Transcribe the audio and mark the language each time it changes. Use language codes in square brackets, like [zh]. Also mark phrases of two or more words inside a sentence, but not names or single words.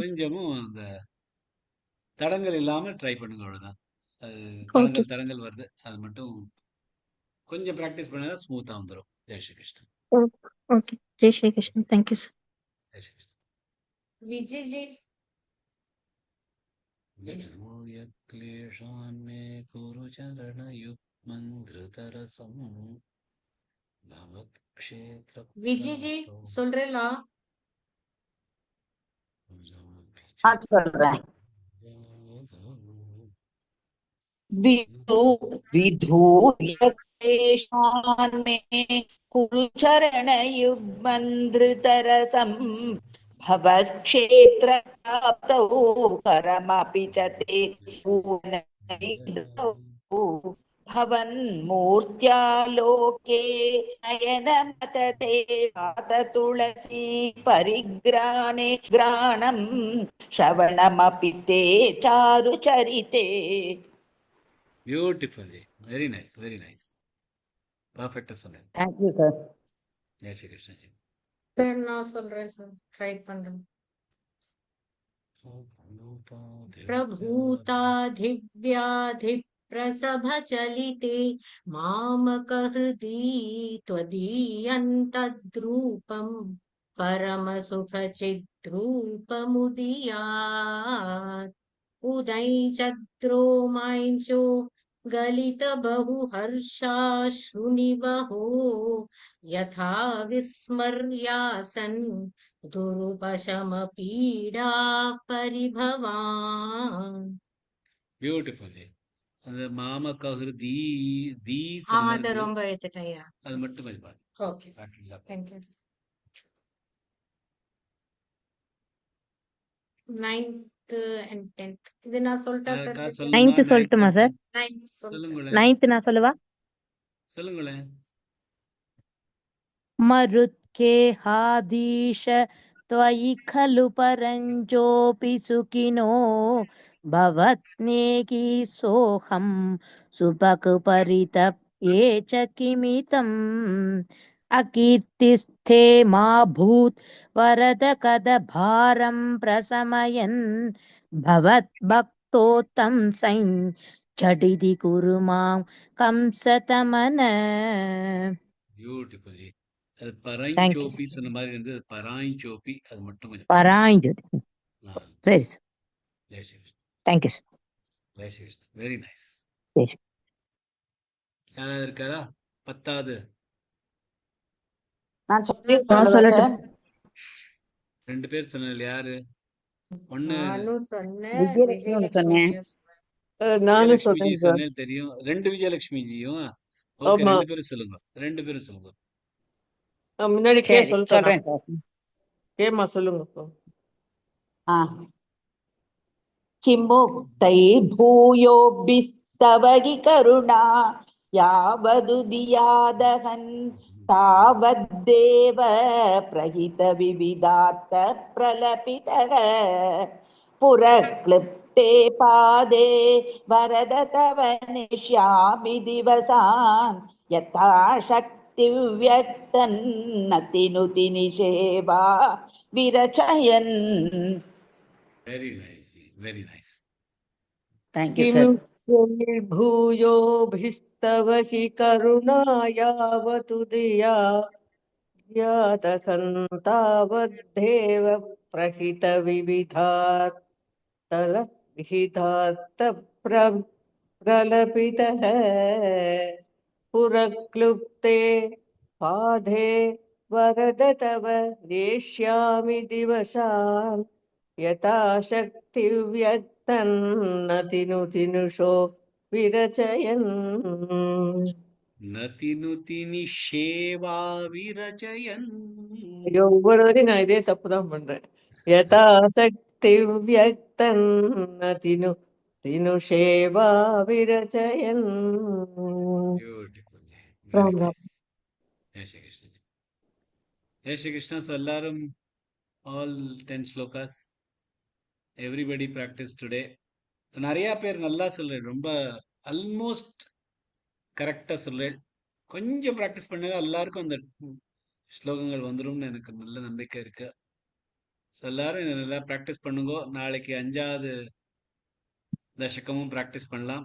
[ta] கொஞ்சமும் அந்த தடங்கள் இல்லாம ட்ரை பண்ணுங்க, அவ்வளவுதான். அது ஓகே தடங்கள் வருது, அது மட்டும் கொஞ்சம் ப்ராக்டிஸ் பண்ணா ஸ்மூத்தா வந்துடும். ஜெய் ஸ்ரீ கிருஷ்ணன். ஓகே ஜெய் ஸ்ரீ கிருஷ்ணன். [en] thank you sir. [ta] ஜெய் ஸ்ரீ கிருஷ்ணன். விஜய்ஜி [sa] विधूय क्लेशान् मे कुरु चरणयुग्मं धृतरसं [ta] விஜய்ஜி [sa] भवत्क्षेत्रप्राप्तौ [ta] சொல்றேலா? சொல்றேன். [sa] विधूय क्लेशान् मे कुरु चरणयुग्मन्धृतरसं भवत्क्षेत्रप्राप्तौ करमपि च ते पूर्णैर्दौ भवन्मूर्त्यालोके नयनमतते वात तुलसी परिग्राणे ग्राणं श्रवणमपि ते चारुचरिते. [ta] பியூட்டிஃபுல் ஜி, [en] very nice very nice, [ta] பர்ஃபெக்டா சொன்னேன். [en] thank you sir. [ta] ஜெய் ஸ்ரீ கிருஷ்ணன் ஜி. சார் நான் சொல்றேன் சார், ட்ரை பண்றேன். [sa] प्रभूताधिव्याधि प्रसभचलिते मामकहृदि त्वदीयन्तद्रूपं परमसुखचिद्रूपमुदीयात् उदैचद्रोमाञ्चो गलितबहुहर्षाश्रुनिवहो यथा विस्मर्यासन् दुरुपशमपीडा परिभवान्. [ta] பியூட்டிஃபுல் ஜி. அந்த மாமக்கஹர் தி தி அது ரொம்ப எடுத்துட்டேயா, அது மட்டும் அது பாரு. [en] okay thank you. 9th and 10th [ta] இது நான் சொல்லிட்டா சார்? 9th சொல்லட்டுமா சார்? 9th சொல்லுங்களேன். 9th நான் சொல்லவா? சொல்லுங்களேன். [sa] मरुत्केहादीश त्वयि खलु परञ्जोऽपि सुखिनो भवत्नेकी सोऽहं सुभगपरितप्ये च किमितम् अकीर्तिस्थे मा भूत् वरद कद भारं प्रशमयन् भवद्भक्तोत्तं सैं झटिति कुरु मां कंसतमन. [ta] பியூட்டிஃபுல் ஜி. அது பராய்ச்சோப்பி சொன்ன மாதிரி இருந்து பராய்ச்சோப்பி, அது மட்டும் கொஞ்சம் பராய்ஞ்சோதி. சரி சார். ஜெய் ஸ்ரீ கிருஷ்ணன். [en] thank you sir. [ta] ஜெய் ஸ்ரீ கிருஷ்ணன். [en] very nice. [ta] சரி. யாராவது இருக்காரா? 10வது நான் சொல்லட்டும். 2 பேர் சொன்னது யாரு? ஒண்ணு நானும் சொன்னேன், விஜயலட்சுமி சொன்னேன். நானும் விஜயலட்சுமி ஜி சொல்றேன் சார். சொன்னேன் தெரியும். 2 விஜயலட்சுமி ஜியும். ஓகே, ஆமா 2 பேரும் சொல்லுங்க, 2 பேரும் சொல்லுங்க. முன்னாடி கே சரி சொல்லிட்டேன். சொல்றேன் சார். கேமா சொல்லுங்க. [sa] किमुक्तैर्भूयोभिस्तव हि करुणा यावदुदियादहन् तावद्देव प्रहितविविधार्थ प्रलपितः पुरक्लिप्ते पादे वरद तव निश्यामि दिवसान् यथा शक्तिव्यक्तन् नतिनुति निषेवा विरचयन्. [en] very nice, very nice. Thank you, sir. [sa] भूयोभिस्तव हि करुणा यावदुदिया यादहन् तावद्देव विहितार्थ प्रलपितः पुरक्लुप्ते पादे वरद तव नेष्यामि दिवसान् यथा शक्तिव्यक्तन् नतिनुतिनुषो विरचयन्. नतिनुति निषेवा विरचयन्. [ta] ஐயோ, ஒவ்வொரு வரையும் நான் இதே தப்புதான் பண்றேன். [sa] यथा शक्ति व्यक्तन् नतिनु तिनुषेवा विरचयन्. [ta] பியூட்டிஃபுல், ராம் வெரி ராம். நைஸ். ஜெய் ஸ்ரீ கிருஷ்ணன். ஜெய் ஸ்ரீ கிருஷ்ணா. [en] So எல்லாரும் all 10 shlokas, everybody practice today. [ta] நிறைய பேர் நல்லா சொல்றேன், ரொம்ப ஆல்மோஸ்ட் கரெக்டா சொல்றேன். கொஞ்சம் ப்ராக்டிஸ் பண்ணா எல்லாருக்கும் அந்த ஸ்லோகங்கள் வந்துரும்னு எனக்கு நல்ல நம்பிக்கை இருக்கு. ஸோ எல்லாரும் இதை நல்லா ப்ராக்டிஸ் பண்ணுங்க. நாளைக்கு 5வது தசகமும் ப்ராக்டிஸ் பண்ணலாம்.